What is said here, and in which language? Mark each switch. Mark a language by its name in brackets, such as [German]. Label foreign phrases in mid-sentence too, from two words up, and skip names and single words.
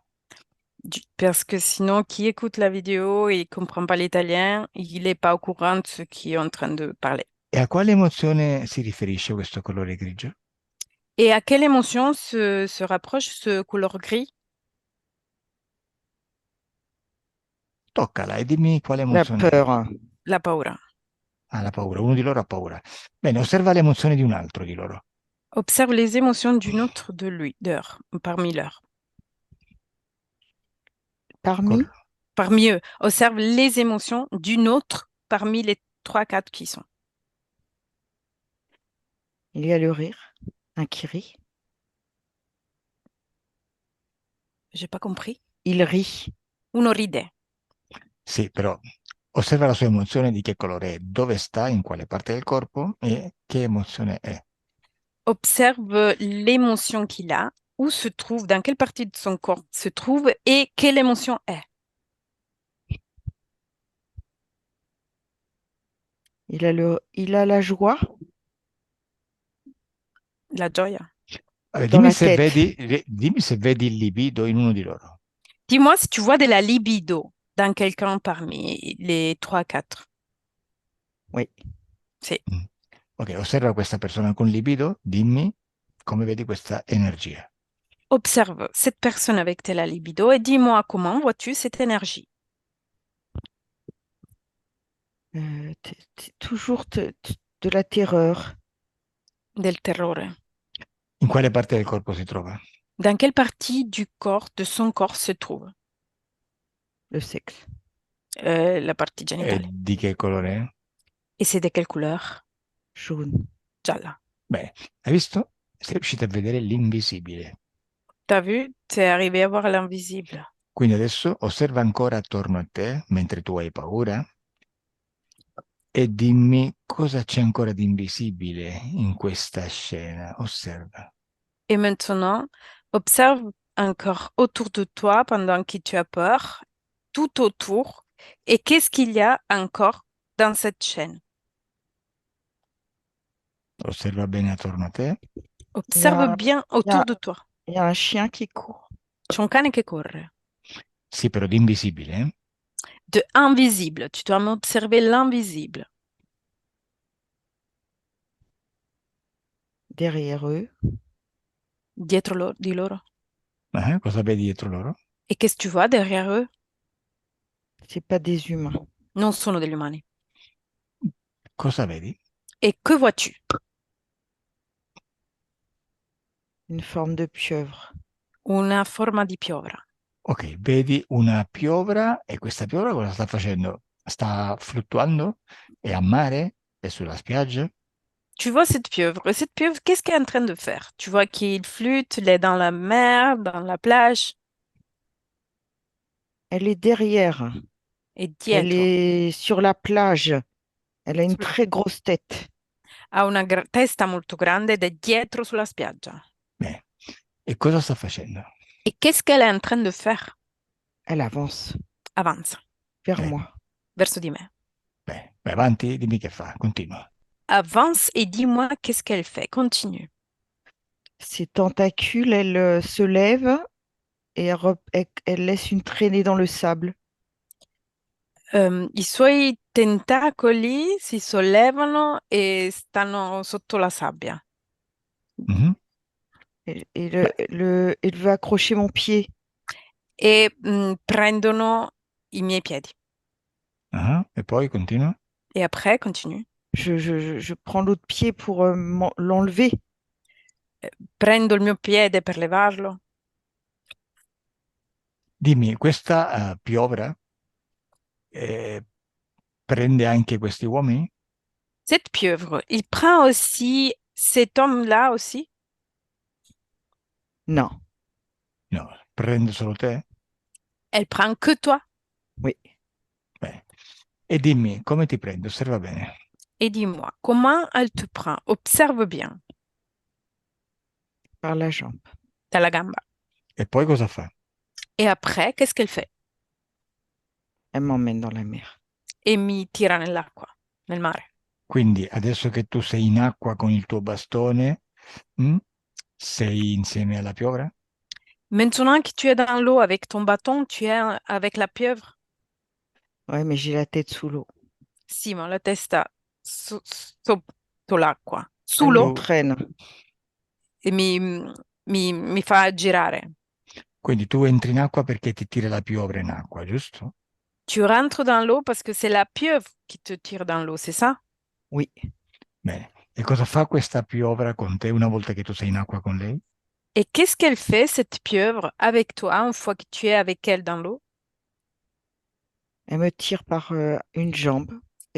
[French] parce que sinon, qui écoute la vidéo et comprend pas l'italien, il n'est pas au courant de ce qui est en train de parler. [Italian] E a quale emozione si riferisce questo colore grigio? [French] Et à quelle émotion se rapproche ce couleur gris? [Italian] Toccala e dimmi quale La emozione è. [French] peur. [Italian] La paura. Ha la paura, uno di loro ha paura. Bene, osserva le emozioni di un altro di loro. [French] Observe les émotions d'une autre de lui, parmi leurs. Parmi, Parmi eux, observe les émotions d'une autre parmi les trois, quatre qui sont. il y a le rire. Un qui rit. J'ai pas compris. Il rit. [Italian] Uno ride. Sì, però osserva la sua emozione di che colore è, dove sta, in quale parte del corpo e che emozione è. [French] Observe l'émotion qu'il a, où se trouve, dans quelle partie de son corps se trouve et quelle émotion est. Il a la joie [Italian] La gioia. Allora, [French] dans la tête. [Italian] dimmi se vedi il libido in uno di loro. [French] Dis-moi si tu vois de la libido dans quelqu'un parmi les trois, quatre. Oui. C'est Mm. [Italian] Ok, osserva questa persona con libido, dimmi come vedi questa energia. [French] observe cette personne avec de la libido et dis-moi comment vois-tu cette énergie. Toujours de la terreur. [Italian] Del terrore. In quale parte del corpo si trova? [French] Dans quelle partie du corps, de son corps se trouve Le sexe. la partie [Italian] E [French] génitale. [Italian] di che colore è? [French] Et c'est de quelle couleur? Jaune. [Italian] Gialla. Beh, hai visto? Sei riuscito a vedere l'invisibile. [French] T'as vu? T'es arrivé à voir l'invisible. [Italian] Quindi adesso osserva ancora attorno a te mentre tu hai paura e dimmi cosa c'è ancora di invisibile in questa scena. Osserva. [French] Et maintenant, observe encore autour de toi pendant que tu as peur, tout autour, et qu'est-ce qu'il y a encore dans cette chaîne. [Italian] Osserva bene attorno a te. [French] Il y a, Observe bien il y a- autour de toi. il y a un chien qui court. [Italian] C'è un cane che corre. Sì, però di invisibile, eh? [French] De invisible, tu dois observer l'invisible. Derrière eux, [Italian] Dietro di loro. Cosa vedi dietro loro? [French] Et qu'est-ce que tu vois derrière eux? c'est pas des humains. [Italian] Non sono degli umani. Cosa vedi? [French] Et que vois-tu? Une forme de pieuvre. [Italian] Una forma di piovra. Ok, vedi una piovra e questa piovra cosa sta facendo? Sta fluttuando? È a mare? È sulla spiaggia? [French] Tu vois cette pieuvre. Et cette pieuvre, qu'est-ce qu'elle est en train de faire? Tu vois qu'il flûte, il est dans la mer, dans la plage. Elle est derrière. Et Elle [Italian] dietro. [French] est sur la plage. Elle a une très grosse tête. [Italian] Ha una testa molto grande ed è dietro sulla spiaggia. Bene. E cosa sta facendo? [French] Et qu'est-ce qu'elle est en train de faire? Elle avance [Italian] Avanza, [French] vers [Italian] Bene, [French] moi. [Italian] verso di me. bene. Vai avanti, dimmi che fa, continua. [French] Avance et dis-moi qu'est-ce qu'elle fait. Continue. Ses tentacules, elle se lève et elle laisse une traînée dans le sable. [Italian] I suoi tentacoli si sollevano e stanno sotto la sabbia Mhm. Beh, [French] Elle veut accrocher mon pied. [Italian] e prendono i miei piedi. E poi continua. [French] Et après, continue. Je prends l'autre pied pour l'enlever. [Italian] Prendo il mio piede per levarlo. Dimmi, questa piovra eh, prende anche questi uomini? [French] Cette pieuvre, il prend aussi cet homme-là aussi. Non, [Italian] No, prende solo te? [French] Elle prend que toi. oui, [Italian] Bene. E dimmi, come ti prende? Osserva bene. [French] Et dis-moi, comment elle te prend? Observe bien. par la jambe. [Italian] Dalla gamba. E poi cosa fa? [French] Et après, qu'est-ce qu'elle fait? Elle m'emmène dans la mer. [Italian] E mi tira nell'acqua, nel mare. Quindi adesso che tu sei in acqua con il tuo bastone, mm, sei insieme alla piovra? [French] Maintenant que tu es dans l'eau avec ton bâton, tu es avec la pieuvre. Ouais, mais j'ai la tête sous l'eau. [Italian] Sì, ma la testa sotto l'acqua, [French] Elle sous l'eau, m'entraîne. [Italian] e mi fa girare. Quindi tu entri in acqua perché ti tira la piovra in acqua, giusto? [French] Tu rentres dans l'eau parce que c'est la pieuvre qui te tire dans l'eau, c'est ça? Oui, [Italian] Bene. E cosa fa questa piovra con te una volta che tu sei in acqua con lei? [French] Et qu'est-ce qu'elle fait, cette pieuvre, avec toi, une fois que tu es avec elle dans l'eau? elle me tire par une jambe et